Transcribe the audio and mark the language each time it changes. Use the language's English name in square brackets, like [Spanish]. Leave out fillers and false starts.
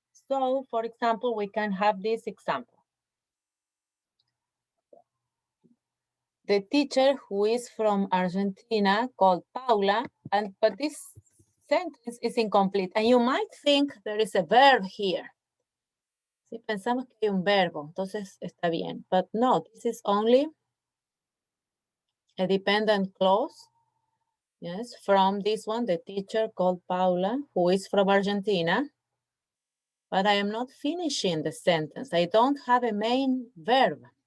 [English] So, for example, we can have this example. The teacher who is from Argentina called Paula, but this sentence is incomplete. And you might think there is a verb here. [Spanish] Si pensamos que hay un verbo, entonces está bien. [English] But no, this is only a dependent clause. Yes, from this one, the teacher called Paula, who is from Argentina. But I am not finishing the sentence. I don't have a main verb.